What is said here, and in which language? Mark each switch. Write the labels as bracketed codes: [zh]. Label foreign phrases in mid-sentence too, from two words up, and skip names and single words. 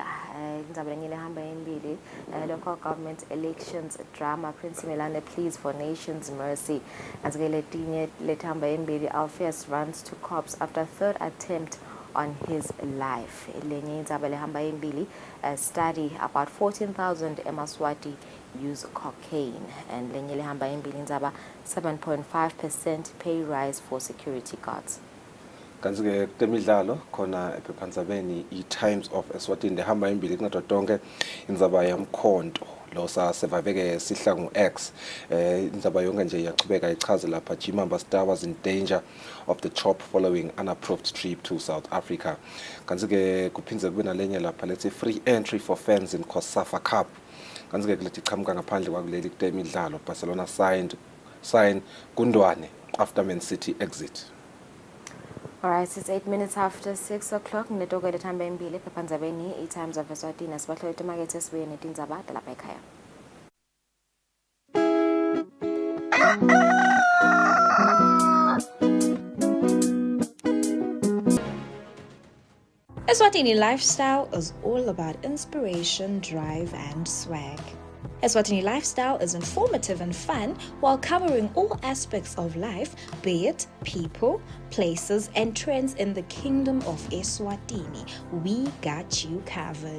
[ss] Indaba lenye lehamba embili, [en] local government elections drama, Prince Milane pleads for nation's mercy. [ss] Kanti ke letinye lethamba embili, [en] Alpheus runs to cops after third attempt on his life. [ss] Lenye indaba lehamba embili, [en] study about 14,000 eMaswati use cocaine. And [ss] lenye lehamba embili indaba [en] 7.5% pay rise for security guards. [ss] Kanti ke temidlalo khona ephephandzabeni iTimes of Eswatini lehamba embili kunato tonke indzaba yamkhonto lo sasevaveke sihla ngu-X indzaba yonke nje iyachubeka ichaze lapha Chimamba Star [en] was in danger of the chop following unapproved trip to South Africa. [ss] Kanti ke kuphindze kube nalenye lapha [en] let's free entry for fans in COSAFA Cup. [ss] Kanti ke kulethi qhamuka ngaphandle kwakuleli kutemidlalo Barcelona [en] sign Kundwane after Man City exit. Alright, it's 8 minutes after 6 o'clock. [ss] Netoke lethamba embili phephandzabeni iTimes of Eswatini asibahlole emakethe sibuye netindzaba talapha ekhaya. [en] Eswatini Lifestyle is all about inspiration, drive, and swag. Eswatini Lifestyle is informative and fun while covering all aspects of life, be it people, places, and trends in the kingdom of Eswatini. We got you covered.